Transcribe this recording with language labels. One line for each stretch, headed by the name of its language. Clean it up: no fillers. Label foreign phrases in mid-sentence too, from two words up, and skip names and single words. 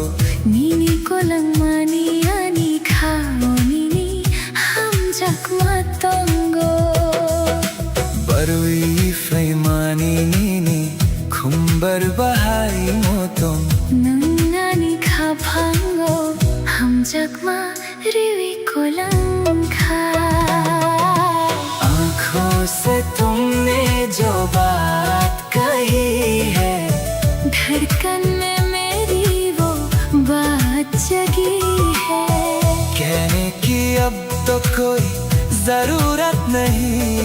Kok Borok: Nini ko lang mani ani khao nini ham jakma tongo barwi fai mani nini khumbar bahai motong nangani kha phango ham jakma riwi ko lang kha
Hindi: आँखों से तुमने जो बात कही है, धड़कन में मेरी वो बात जगी है। कहने की अब तो कोई जरूरत नहीं।